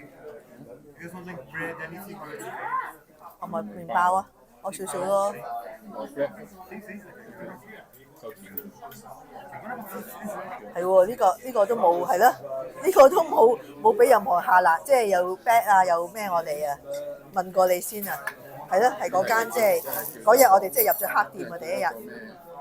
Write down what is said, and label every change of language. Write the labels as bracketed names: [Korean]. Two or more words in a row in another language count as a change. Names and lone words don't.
[English] You guys want like bread, anything or anything? [Cantonese] 我咪麵包啊，我少少咯。係喎，呢個都冇，係咯，呢個都冇俾任何下欄，即係又 back 啊，又咩我哋啊，問過你先啊，係咯，係嗰間即係嗰日我哋即係入咗黑店啊，第一日。